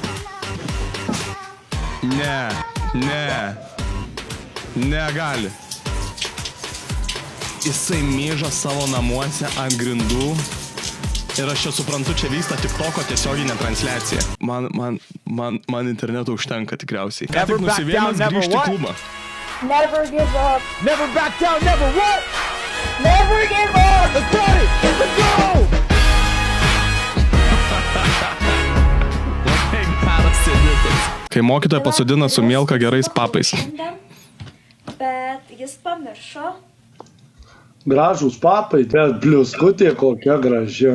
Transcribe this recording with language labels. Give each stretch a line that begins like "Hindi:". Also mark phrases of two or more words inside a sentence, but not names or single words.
Lithuanian: Negali. Jisai myža savo namuose ant grindų. Ir aš čia suprantu, čia vyksta TikToko tiesioginė transliacija. Man interneto užtenka tikriausiai. Ką tik nusivėmęs grįžti į klubą.
English: Never give up. Never back down, never what? Never give up. Let's go! Let's go!
Lithuanian: Kai mokytoja pasodina su mielka gerais papais. Bet jis pamiršo. Gražus papai, bet bliuskutė kokia graži.